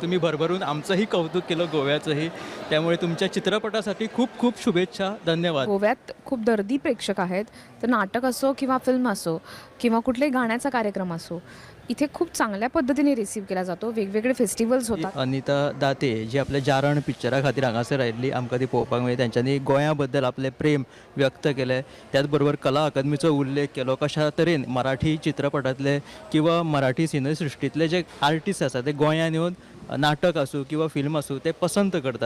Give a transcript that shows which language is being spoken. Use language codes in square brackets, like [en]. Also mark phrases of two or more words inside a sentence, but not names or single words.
[mr] तुम्ही भरभरून आमचंही कौतुक केलं गोव्याचंही, त्यामुळे तुमच्या चित्रपटासाठी खूप खूप शुभेच्छा. धन्यवाद. गोव्यात खूप दर्दी प्रेक्षक आहेत, तर नाटक असो किंवा फिल्म असो किंवा कुठल्याही गाण्याचा कार्यक्रम असो, इथे खूप चांगल्या पद्धतीने रिसीव्ह केला जातो. वेगवेगळे फेस्टिवल्स होतात. [kok] अनिता दाते जी आपल्या जारण पिक्चरा खातीर हांगासर आयिल्ली, आमकां ती पळोवपाक मेळ्ळी. त्यांच्यांनी गोंया बद्दल आपले प्रेम व्यक्त केले, त्याच बरोबर कला अकादमीचो उल्लेख केलो. कशा तरेन मराठी चित्रपटातले किंवा मराठी सिनेसृश्टीतले जे आर्टिस्ट आसात ते गोंयान येवन नाटक आसूं किंवा फिल्म आसूं ते पसंत करतात.